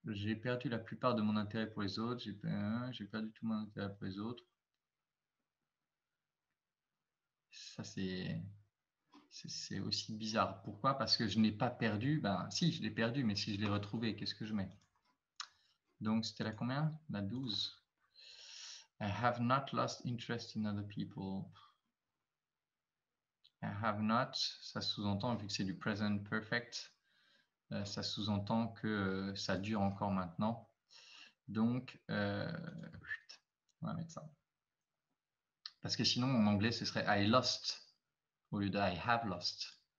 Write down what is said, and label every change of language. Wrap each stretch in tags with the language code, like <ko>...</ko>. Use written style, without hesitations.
<fr>J'ai perdu la plupart de mon intérêt pour les autres. J'ai perdu tout mon intérêt pour les autres. Ça, c'est aussi bizarre. Pourquoi? Parce que je n'ai pas perdu. Ben, si, je l'ai perdu, mais si je l'ai retrouvé, qu'est-ce que je mets? Donc, c'était la combien? La 12.</fr> <en>I have not lost interest in other people. I have not,</en> <fr>ça sous-entend, vu que c'est du present perfect, ça sous-entend que ça dure encore maintenant. Donc, on va mettre ça. Parce que sinon, en anglais, ce serait</fr> <en>I lost</en> <fr>au lieu de</fr> <en>I have lost.</en>